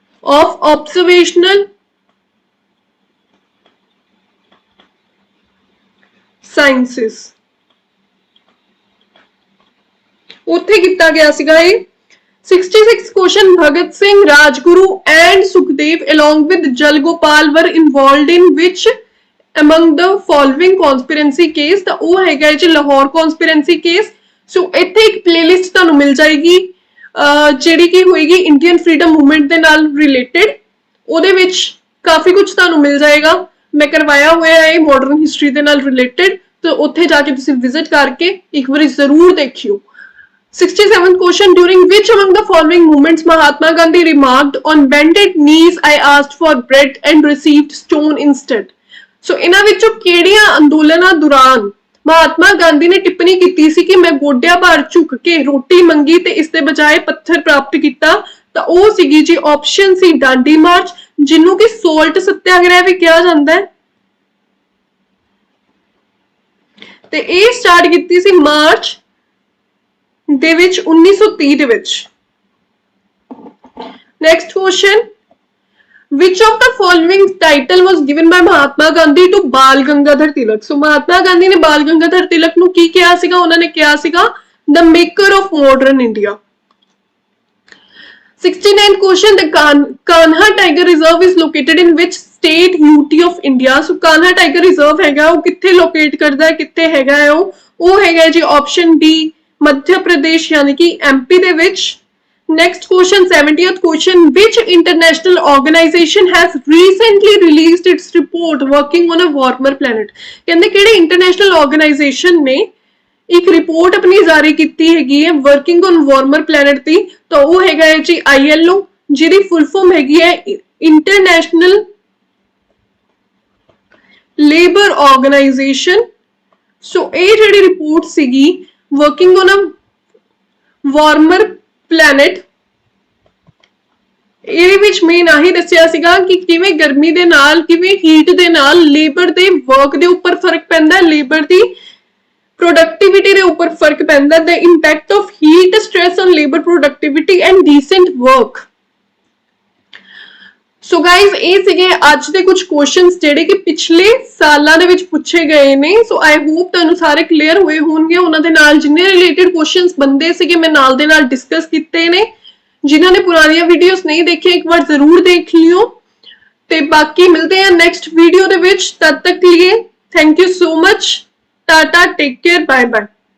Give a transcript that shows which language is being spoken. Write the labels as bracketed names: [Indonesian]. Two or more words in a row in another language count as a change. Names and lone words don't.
[English] of observational sciences [Punjabi] ਉੱਥੇ ਕੀਤਾ ਗਿਆ ਸੀਗਾ ਇਹ 66 question Bhagat Singh, [English] Rajguru and Sukhdev along with Jal Gopal were involved in which among the following conspiracy case [Punjabi] ਤਾਂ ਉਹ ਹੈਗਾ ਜੀ ਲਾਹੌਰ [English] conspiracy case ਸੋ [Punjabi] ਇੱਥੇ ਇੱਕ playlist ਤੁਹਾਨੂੰ ਮਿਲ ਜਾਏਗੀ ਜਿਹੜੀ ਕਿ ਹੋਏਗੀ [English] Indian freedom movement [Punjabi] ਦੇ ਨਾਲ ਰਿਲੇਟਡ ਉਹਦੇ ਵਿੱਚ ਕਾਫੀ ਕੁਝ ਤੁਹਾਨੂੰ ਮਿਲ ਜਾਏਗਾ ਮੈਂ ਕਰਵਾਇਆ ਹੋਇਆ ਹੈ [English] modern history [Punjabi] ਦੇ ਨਾਲ ਰਿਲੇਟਡ ਤਾਂ ਉੱਥੇ ਜਾ ਕੇ ਤੁਸੀਂ ਵਿਜ਼ਿਟ ਕਰਕੇ ਇੱਕ ਵਾਰੀ ਜ਼ਰੂਰ ਦੇਖਿਓ [English] 67th question during which among the following movements Mahatma Gandhi remarked on bended knees I asked for bread and received stone instead [Punjabi] so ਇਹਨਾਂ ਵਿੱਚੋਂ ਕਿਹੜੀਆਂ ਅੰਦੋਲਨਾਂ ਦੌਰਾਨ ਮਹਾਤਮਾ ਗਾਂਧੀ ਨੇ ਟਿੱਪਣੀ ਕੀਤੀ ਸੀ ਕਿ ਮੈਂ ਗੋਡਿਆਂ ਭਾਰ ਝੁਕ ਕੇ ਰੋਟੀ ਮੰਗੀ ਤੇ ਇਸ ਦੇ ਬਜਾਏ ਪੱਥਰ ਪ੍ਰਾਪਤ ਕੀਤਾ ਤਾਂ ਉਹ ਸੀਗੀ ਜੀ ਆਪਸ਼ਨ ਸੀ ਡਾਂਡੀ ਮਾਰਚ ਜਿਹਨੂੰ ਕਿ ਸੋਲਟ ਸੱਤਿਆਗ੍ਰਹਿ ਵੀ ਕਿਹਾ ਜਾਂਦਾ ਹੈ ਤੇ ਇਹ ਸਟਾਰਟ ਕੀਤੀ ਸੀ ਮਾਰਚ ਦੇ ਵਿੱਚ 1930 ਦੇ ਵਿੱਚ [English] next question which of the following title was given by Mahatma Gandhi to Bal Gangadhar Tilak so Mahatma Gandhi [Punjabi] ਨੇ Bal Gangadhar Tilak ਨੂੰ ਕੀ ਕਿਹਾ ਸੀਗਾ ਉਹਨਾਂ ਨੇ ਕਿਹਾ ਸੀਗਾ [English] the maker of modern India 69th question the Kanha Tiger Reserve is located in which state UT of India so Kanha Tiger Reserve [Punjabi] ਹੈਗਾ ਉਹ ਕਿੱਥੇ ਲੋਕੇਟ ਕਰਦਾ ਹੈ ਕਿੱਥੇ ਹੈਗਾ ਹੈ ਉਹ ਹੈਗਾ ਜੀ [English] option D [Punjabi] ਮੱਧ ਪ੍ਰਦੇਸ਼ ਯਾਨੀ ਕਿ ਐਮਪੀ ਦੇ ਵਿੱਚ [English] next question 70th question which international organization has recently released its report working on a warmer planet [Punjabi] ਕਹਿੰਦੇ ਕਿਹੜੇ [English] international organization [Punjabi] ਨੇ ਇੱਕ ਰਿਪੋਰਟ ਆਪਣੀ ਜਾਰੀ ਕੀਤੀ ਹੈਗੀ ਹੈ [English] working on warmer planet [Punjabi] ਦੀ ਤਾਂ ਉਹ ਹੈਗਾ ਹੈ ਜੀ ILO ਜਿਹਦੀ [English] full form [Punjabi] ਹੈਗੀ ਹੈ international [English] labor organization [Punjabi] so ਇਹ ਜਿਹੜੀ ਰਿਪੋਰਟ ਸੀਗੀ [English] working on a warmer planet [Punjabi] ਇਹਦੇ ਵਿੱਚ ਮੇਨ ਆਹੀ ਦੱਸਿਆ ਸੀਗਾ ਕਿ ਕਿਵੇਂ ਗਰਮੀ ਦੇ ਨਾਲ ਕਿਵੇਂ ਹੀਟ ਦੇ ਨਾਲ ਲੇਬਰ ਦੇ ਵਰਕ ਦੇ ਉੱਪਰ ਫਰਕ ਪੈਂਦਾ ਹੈ ਲੇਬਰ ਦੀ ਪ੍ਰੋਡਕਟਿਵਿਟੀ ਦੇ ਉੱਪਰ ਫਰਕ ਪੈਂਦਾ ਹੈ [English] the impact of heat stress on labor productivity and decent work so guys [Punjabi] ਇਹ ਸੀਗੇ ਅੱਜ ਦੇ ਕੁਝ ਕੁਐਸਚਨਸ ਜਿਹੜੇ ਕਿ ਪਿਛਲੇ ਸਾਲਾਂ ਦੇ ਵਿੱਚ ਪੁੱਛੇ ਗਏ ਨੇ [English] so I hope [Punjabi] ਤੁਹਾਨੂੰ ਸਾਰੇ ਕਲੀਅਰ ਹੋਏ ਹੋਣਗੇ ਉਹਨਾਂ ਦੇ ਨਾਲ ਜਿੰਨੇ [English] related questions [Punjabi] ਬੰਦੇ ਸੀਗੇ ਮੈਂ ਨਾਲ ਦੇ ਨਾਲ ਡਿਸਕਸ ਕੀਤੇ ਨੇ ਜਿਨ੍ਹਾਂ ਨੇ ਪੁਰਾਣੀਆਂ ਵੀਡੀਓਜ਼ ਨਹੀਂ ਦੇਖੀਆਂ ਇੱਕ ਵਾਰ ਜ਼ਰੂਰ ਦੇਖ ਲਿਓ ਤੇ ਬਾਕੀ ਮਿਲਦੇ ਹਾਂ [English] next video [Punjabi] ਦੇ ਵਿੱਚ ਤਦ ਤੱਕ ਲਈ [English] thank you so much tata take care bye bye